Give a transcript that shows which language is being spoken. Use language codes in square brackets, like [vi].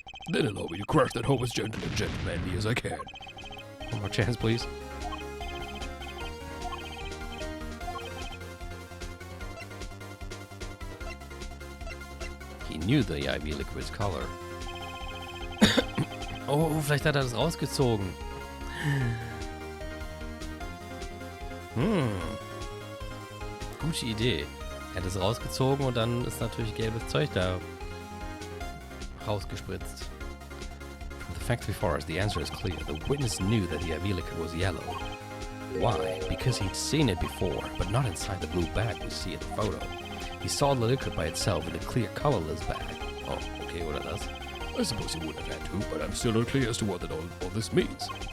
[en] Then allow me to crush that hope as gentle and gentlemanly as I can. One more chance, please. He knew the IV liquid's color. [de] Oh, vielleicht hat er das rausgezogen. Gute Idee. Er hat es rausgezogen und dann ist natürlich gelbes Zeug da rausgespritzt. [en] From the facts before us, the answer is clear. The witness knew that the IV liquid was yellow. Why? Because he'd seen it before, but not inside the blue bag we see in the photo. He saw the liquid by itself in a clear, colorless bag. [de] Oh, okay, oder das? [en] I suppose he wouldn't have had to, but I'm still not clear as to what all this means.